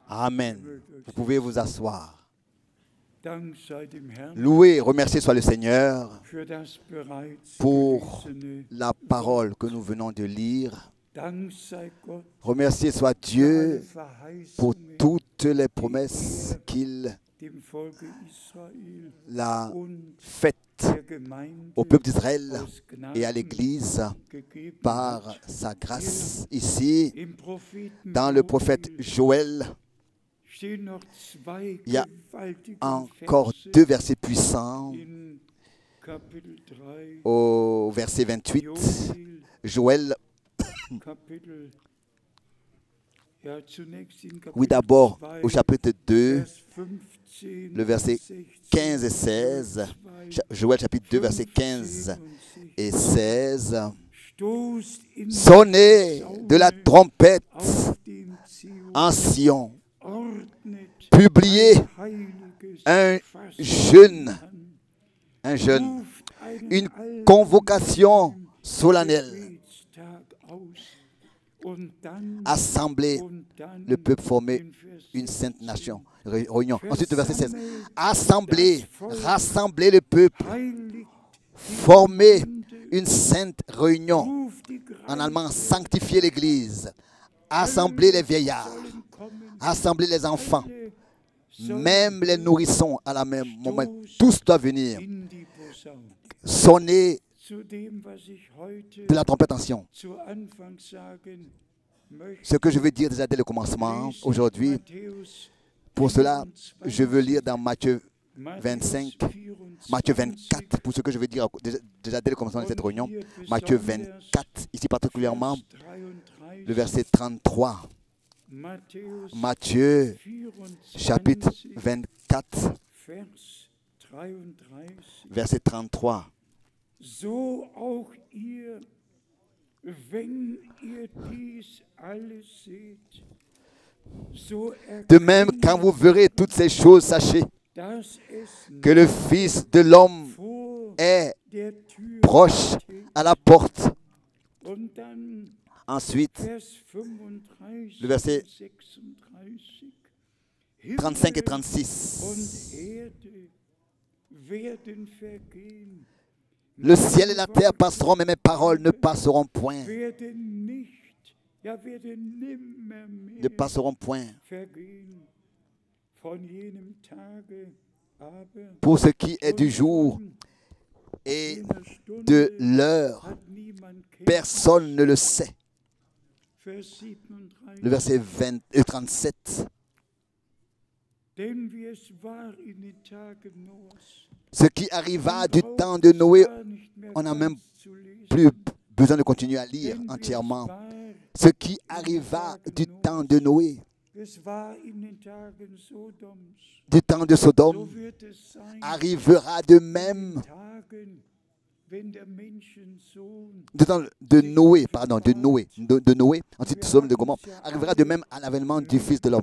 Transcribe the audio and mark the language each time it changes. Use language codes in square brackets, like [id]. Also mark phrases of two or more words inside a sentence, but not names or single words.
[fr] Amen. Vous pouvez vous asseoir. [de] Dank sei dem Herrn [fr] Loué, remercié soit le Seigneur [de] für das bereits [fr] pour [de] gelesene. [fr] la parole que nous venons de lire. [de] Dank sei Gott [fr] Remercié soit [de] für [fr] Dieu [de] alle [fr] pour [de] Verheißungen [fr] toutes les promesses qu'il [de] dem Volke Israel [fr] a [de] und [fr] faites [de] der Gemeinde [fr] au peuple d'Israël [de] aus Gnaden [fr] et à l'Église [de] gegeben [fr] par [de] hat. [fr] sa grâce. Ici, [de] Im Propheten [fr] dans le prophète Joël, [de] stehen noch zwei [fr] il y a [de] gewaltige [fr] encore [de] Verse [fr] 2 versets puissants. [de] in Kapitel 3, [fr] Au verset 28, [de] Joel, [fr] Joël, [de] Kapitel, ja, zunächst in Kapitel [fr] oui d'abord 2, au chapitre 2, [de] Vers 15 [fr] le verset 16, 15 et 16, Joël chapitre 2, verset 15 et 16, [de] stoßt in [fr] sonnez de la trompette [de] auf dem Zion, [fr] en Sion, [de] ordnet [fr] publiez [de] heiliges [fr] un [de] Fasten [fr] jeûne, [de] an, ruft einen [fr] une [de] allgemeinen [fr] convocation solennelle, [de] Gebetstag aus. Und dann, [fr] assemblez le peuple, former une sainte nation, réunion. Ensuite, le verset 16, assemblez, rassemblez le peuple, [de] heiligt [fr] formez une sainte réunion. [de] ruft die [fr] En allemand, sanctifiez l'Église, assemblez les vieillards, [de] sollen kommen, [fr] assemblez les enfants, [de] sollen [fr] même les nourrissons à la même moment. Tous doivent venir [de] in die Posaune. [fr] sonner [de] Zu dem, was ich heute [fr] de la trompette en Sion. [de] zu Anfang sagen möchte, [fr] Ce que je veux dire déjà dès le commencement, [de] lese ich [fr] aujourd'hui, [de] Matthäus [fr] pour cela, 24, je veux lire dans Matthieu [de] Matthäus 25, 24, [fr] Matthieu 24, pour ce que je veux dire déjà dès le commencement de cette réunion. Matthieu 24, ici particulièrement le verset 33. [de] Matthäus [fr] Matthieu 24, chapitre 24, [de] Vers 33. [fr] verset 33. [de] So auch ihr, wenn ihr dies alles seht, so [fr] De même, quand vous verrez toutes ces choses, sachez [de] dass es [fr] que le Fils de l'homme [de] vor [fr] est [de] der Tür [fr] proche [de] steht. [fr] à la porte. [de] Und dann [fr] Ensuite, [de] Vers 35, [fr] le verset 36. 35 et [de] Himmel [fr] 36. [de] und Erde werden vergehen, [fr] Le ciel et la terre passeront, mais mes paroles ne passeront point. [de] werden nicht, ja werden nimmer [fr] Ne [de] mehr [fr] passeront point. [de] vergehen. Von jenem Tage aber [fr] Pour ce qui est du [de] und [fr] jour [de] von [fr] et [de] jener Stunde [fr] de l'heure, [de] hat niemand Kenntnis. [fr] personne ne le sait. [de] Vers 37. [fr] Le verset 37. [de] Denn wie es war in den Tagen Noahs, [fr] Ce qui arriva du temps de Noé, on n'a même plus besoin de continuer à lire entièrement. Ce qui arriva du temps de Noé, du temps de Sodome, arrivera de même du temps de Noé, de Noé, ensuite Sodome de Gomorrhe, arrivera de même à l'avènement du Fils de l'homme.